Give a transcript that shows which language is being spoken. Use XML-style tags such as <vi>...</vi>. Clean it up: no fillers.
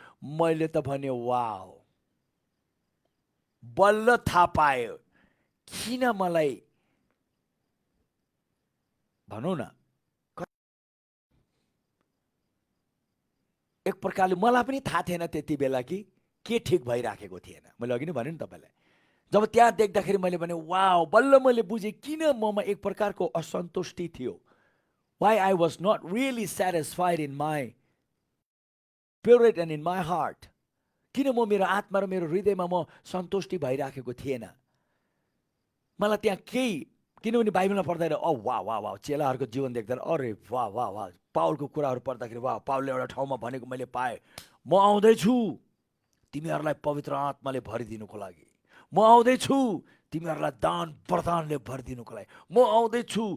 <ne>मैले त भने वाउ, बल्ल थाहा पायो किन मलाई, भनौँ न एक प्रकारले मलाई पनि थाहा थिएन त्यति बेला कि के ठिक भइराखेको थिएन। मैले अघि नै भने नि तपाईँलाई, जब त्यहाँ देख्दाखेरि मैले भने वाउ, बल्ल मैले बुझेँ किन ममा एक प्रकारको असन्तुष्टि थियो।</ne> <en>Why I was not really satisfied in my spirit and in my heart.</en> <ne>किन म मेरो आत्मा र मेरो हृदयमा म सन्तुष्टि भइराखेको थिएन। मलाई त्यहाँ केही, किनभने बाइबलमा पढ्दाखेरि वाह वाह वाह, चेलाहरूको जीवन देख्दा अरे वाह वाह वाह, पाउलको कुराहरू पढ्दाखेरि वाह, पाउलले एउटा ठाउँमा भनेको मैले पाएँ, म आउँदैछु तिमीहरूलाई पवित्र आत्माले भरिदिनुको लागि, म आउँदैछु तिमीहरूलाई दान वरदानले भरिदिनुको लागि, म आउँदैछु।</ne>